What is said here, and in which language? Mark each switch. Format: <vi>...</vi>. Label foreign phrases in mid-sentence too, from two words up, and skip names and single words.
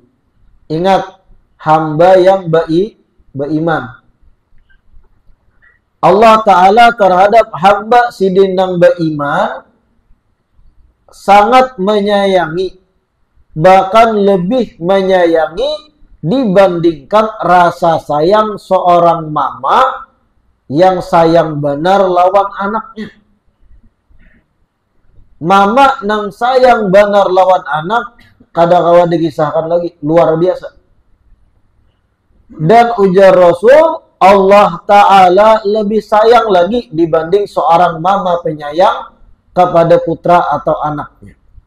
<id>Ingat, hamba yang beriman. Allah Ta'ala terhadap hamba sidin yang beriman sangat menyayangi, bahkan lebih menyayangi dibandingkan rasa sayang seorang mama yang sayang benar lawan anaknya.</id> <bjn>mama nang sayang benar lawan anak, kada kawa dikisahkan lagi, luar biasa.</bjn> <id>Dan ujar Rasul, Allah Ta'ala lebih sayang lagi dibanding seorang mama penyayang kepada putra atau anaknya.</id>